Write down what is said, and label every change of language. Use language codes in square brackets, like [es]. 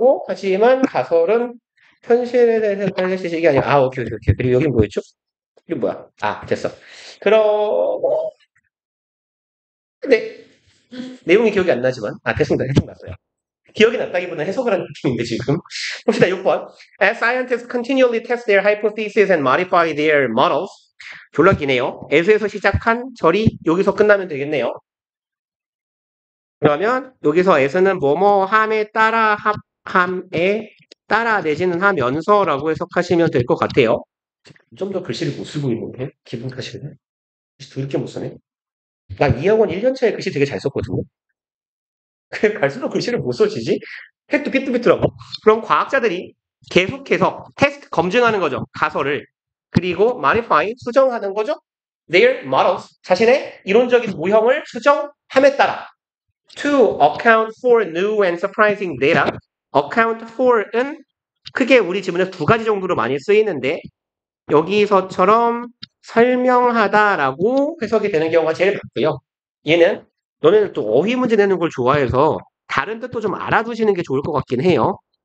[ko] 하지만 가설은 현실에 대해서 관련 지식이 아니야. 아, 오케이, 오케이, 오케이. 그리고 여긴 뭐였죠? 이게 뭐야? 아, 됐어. 그러고, 근데, 내용이 기억이 안 나지만, 됐습니다. 해석 났어요. 기억이 났다기보다는 해석을 한 느낌인데, 지금. 봅시다, 6번. [en] As scientists continually test their hypotheses and modify their models. [ko] 졸라 기네요. as에서 시작한 절이 여기서 끝나면 되겠네요. 그러면 여기서 as는 뭐뭐함에 따라 함에 따라 내지는 하면서라고 해석하시면 될 것 같아요. 좀 더 글씨를 못 쓰고 있는데 기분 탓이네. 글씨 더럽게 못 쓰네. 나 2학원 1년 차에 글씨 되게 잘 썼거든요. 그래 갈수록 글씨를 못 써지지? 핵도 삐뚤삐뚤하고. 그럼 과학자들이 계속해서 테스트 검증하는 거죠. 가설을. 그리고 modify 수정하는 거죠. [en] Their models [ko] 자신의 이론적인 모형을 수정함에 따라 [en] to account for new and surprising data. [ko] account for은 크게 우리 지문에서 2가지 정도로 많이 쓰이는데 여기서처럼 설명하다라고 해석이 되는 경우가 제일 많고요. 얘는 너네는 또 어휘 문제 내는 걸 좋아해서 다른 뜻도 좀 알아두시는 게 좋을 것 같긴 해요.